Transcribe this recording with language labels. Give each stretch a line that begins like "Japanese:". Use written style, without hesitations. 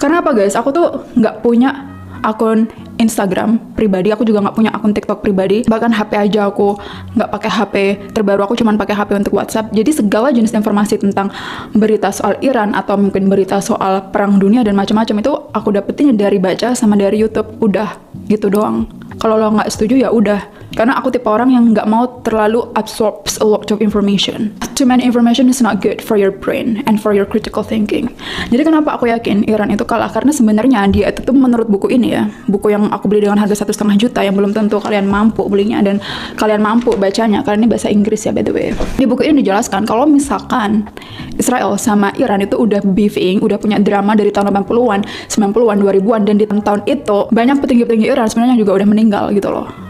Indonesian: Karena apa guys, aku tuh nggak punya akun Instagram pribadi, aku juga nggak punya akun TikTok pribadi, bahkan HP aja aku nggak pakai HP terbaru, aku cuman pakai HP untuk WhatsApp. Jadi segala jenis informasi tentang berita soal Iran atau mungkin berita soal perang dunia dan macam-macam itu aku dapetin dari baca sama dari YouTube, udah gitu doang. Kalau lo nggak setuju ya udah, karena aku tipe orang yang nggak mau terlalu
English: absorb a lot of information. Too many information is not good for your brain and for your critical thinking.
Indonesian: Jadi kenapa aku yakin Iran itu kalah? Karena sebenarnya dia itu tuh menurut buku ini ya, buku yang aku beli dengan harga 1,5 juta yang belum tentu kalian mampu belinya dan kalian mampu bacanya, karena ini bahasa Inggris ya
English: by the way.
Indonesian: Di buku ini dijelaskan kalau misalkan Israel sama Iran itu udah beefing, udah punya drama dari tahun 80-an, 90-an, 2000-an, dan di tahun itu banyak petinggi-petinggi Iran sebenarnya juga udah meninggal gitu loh.